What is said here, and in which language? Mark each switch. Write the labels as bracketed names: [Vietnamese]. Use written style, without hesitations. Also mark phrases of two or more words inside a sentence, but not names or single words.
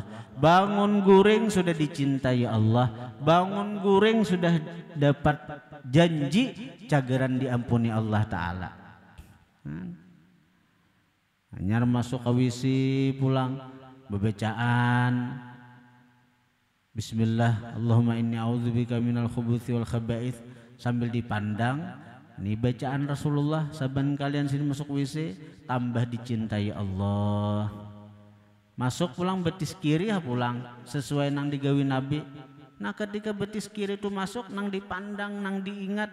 [Banjar] Bangun guring sudah dicintai Allah. Bangun guring sudah dapat janji cagaran diampuni Allah Ta'ala. Hanya masuk ke WC pulang bebacaan Bismillah [Arabic] اللهم إني أعوذ بك من الخبث والخبائث [Banjar] sambil dipandang. Ini bacaan Rasulullah. Saban kalian sini masuk WC tambah dicintai Allah. Masuk pulang betis kiri pulang sesuai nang digawi Nabi. Nah ketika betis kiri itu masuk nang dipandang nang diingat.